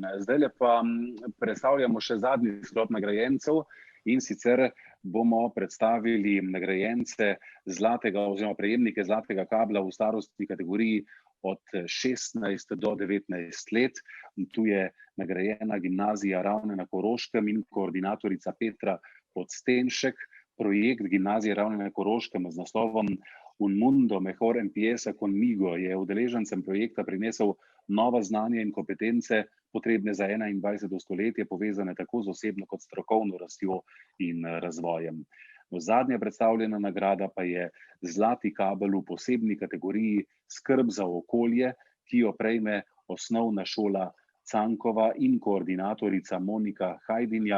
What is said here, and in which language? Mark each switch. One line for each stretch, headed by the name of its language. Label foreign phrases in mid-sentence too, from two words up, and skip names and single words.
Slovenian: Zdaj pa predstavljamo še zadnji sklop nagrajencev in sicer bomo predstavili nagrajence zlatega oziroma prejemnike zlatega kabla v starostni kategoriji od 16 do 19 let. Tu je nagrajena Gimnazija Ravne na Koroškem in koordinatorica Petra Podstenšek. Projekt Gimnazije Ravne na Koroškem z naslovom Un mundo mejor empieza conmigo je udeležencem projekta prinesel nova znanja in kompetence, potrebne za 21. stoletje, povezane tako z osebno kot strokovno rastjo in razvojem. Zadnja predstavljena nagrada pa je Zlati kabel v posebni kategoriji Skrb za okolje, ki jo prejme Osnovna šola Cankova in koordinatorica Monika Hajdinjak.